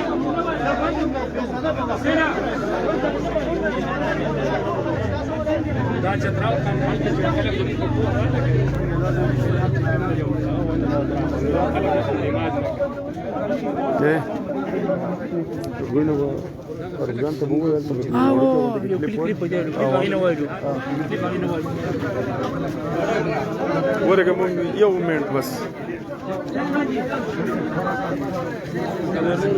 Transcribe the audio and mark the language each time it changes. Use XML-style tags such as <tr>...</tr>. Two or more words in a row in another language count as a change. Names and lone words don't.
<ps>Sena دا چتراو کمال کې چې کله په دې</ps> <es>¿Qué? Bueno, Rafjan te pongo el teléfono.</es> <ps>ورقه مونږ یو منټ بس</ps>